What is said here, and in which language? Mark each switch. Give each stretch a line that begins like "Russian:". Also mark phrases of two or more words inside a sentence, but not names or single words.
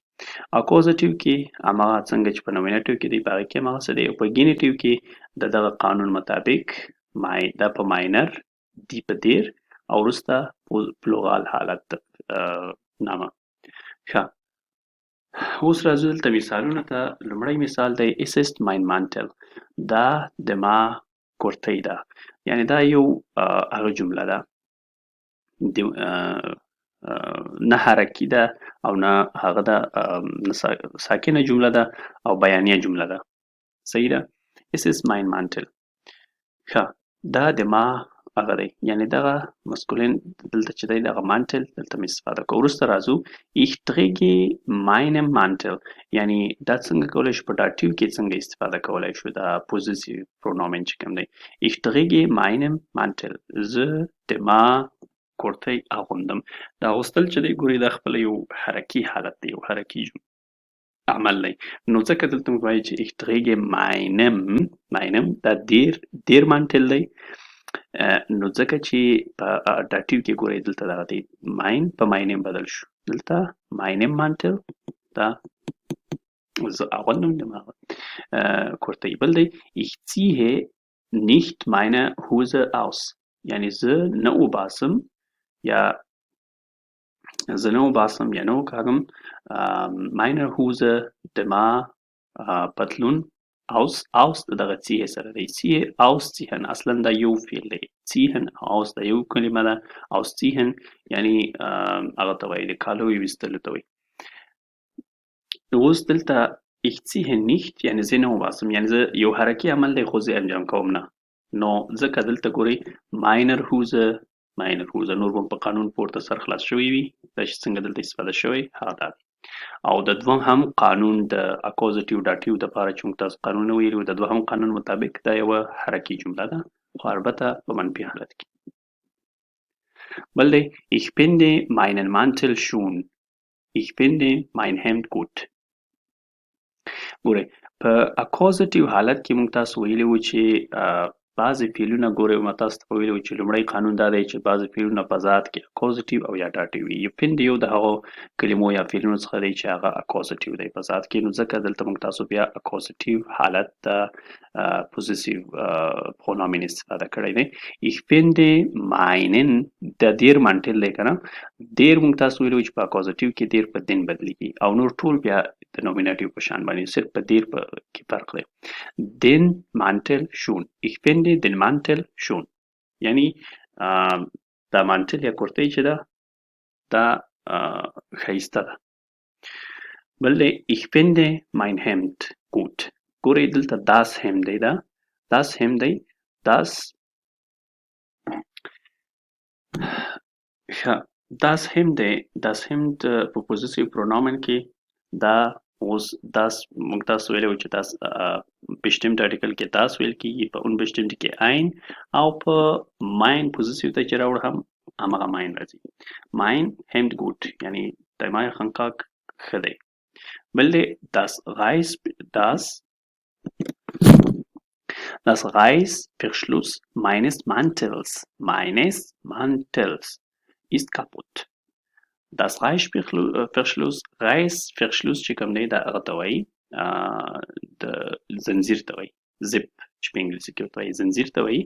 Pashto: اکوزیټیو کې هماغه څنګه چې په نومینټیو کې دی په هغې کې هماغسې دی او په ګینټیو کې د دغه قانون مطابق دا په ماینر دی په دیر او وروسته پلورال حالت نامه. ښه اوس راځو دلته مثالونو ته. لومړی مثال دی
German: Es ist mein Mantel
Pashto: دا د ما کورتۍ ده یعنې دا یو هغه جمله ده نه حرکي ده او نه هغه ده ساکنه جمله ده او بیانیه جمله ده صحیح ده.
German: اس ist mein Mantel.
Pashto: ښه دا د ما هغه دی یعنې دغه مسکولین دلته چې دی دغه مانټل دلته مې استفاده کوو. وروسته راځو
German: ich trage meinen Mantel
Pashto: یعنې دا څنګه کولی شو په داټیو کې څنګه استفاده کولی شو دا
German: Possessiv Pronomen
Pashto: چې کوم دی
German: ich trage meinen Mantel
Pashto: زه د ما کورتۍ اغوندم. دا اغوستل چې دی ګورئ دا خپله یو حرکي حالت دی یو حرکي عمل دی نو ځکه دلته موږ وایو چې
German: ich trage meinen
Pashto: دا
German: der Mantel
Pashto: دی نو ځکه چې په داټیو کې ګورئ دلته دغه دی ماین په ماینم بدل شو دلته
German: meinem Mantel
Pashto: دا زه اغوندم د ما کورتۍ. بل دی
German: ich ziehe nicht meine Hose aus
Pashto: یعنې زه نه وباسم یا نه وکاږم
German: meine Hose
Pashto: د ما پتلون aus دغه ziehen سره دی
German: ziehen ausziehen
Pashto: اصلا دا یو فعل دی
German: ziehen aus
Pashto: دا یو کلمه ده ausziehen یعنی هغه ته وایي د کالو ویستلو ته وایي. اوس دلته
German: ich ziehe nicht
Pashto: یعنې زه نه وباسم یعنې زه یو حرکي عمل دی خو زه انجام کوم نه نو ځکه دلته ګورئ
German: meine Hose
Pashto: نور به په قانون پورته سر خلاص شوی وي دا چې څنګه دلته استفاده شوی هغه دا دی. او د دوهم قانون د اکوزیټیو داتیو د لپاره چې موږ تاسو قانون ویلو د دوهم قانون مطابق دا یوه حرکي جمله ده خو البته په منفي حالت کې. بل دی
German: ich finde meinen Mantel schön. ich finde mein Hemd gut.
Pashto: ګورئ په اکوزیټیو حالت کې موږ تاسو ویلي وو چې بعضې فعلونه ګورئ ما تاسو ته به ویلي وو چې لومړی قانون دا دی چې بعضې فعلونه په ذات کې اکوزیټیو او یا داتیو وي.
German: you finde
Pashto: یو د هغو کلمو یا فعلونو څخه دی چې هغه اکوزیټیو دی په ذات کې، نو ځکه دلته موږ تاسو بیا اکوزیټیو حالت ته
German: Possessiv Pronomen
Pashto: استفاده کړی دی.
German: ich finde meinen
Pashto: د
German: der Mantel
Pashto: دی که نه، دیر موږ تاسو ویلي وو چې په اکوزیټیو کې دیر په دین بدلیږي او نور ټول بیا د نومینیټیو په شان باندې، صرف په دیر کې فرق دی.
German: den Mantel schön. ich finde den Mantel schön.
Pashto: یعنی دا مانټل یا کرتۍ چې ده دا ښایسته ده. بل دی
German: ich finde mein Hemd gut.
Pashto: ګورئ دلته
German: das Hemd
Pashto: دی،
German: das Hemd
Pashto: دی،
German: das das Hemd
Pashto: دی،
German: das Hemd
Pashto: په
German: Possessiv Pronomen
Pashto: کې دا اوس das موږ تاسو ویلی وو چې
German: das bestimmt article
Pashto: کې das ویل کېږي، په اون bestimmt کې ein او په mein پوزیسیو ته چې راوړو هم همغه mein راځي.
German: mein Hemd gut
Pashto: یعنی د ما خنکاک ښه دی. بل دی
German: das Reißverschluss meines Mantels ist kaputt. das Reißverschluss
Pashto: چې کوم دی دا هغه ته وایي د زنځیر ته وایي، زپ چې په انګلیسي کې ورته وایي زنځیر ته وایي.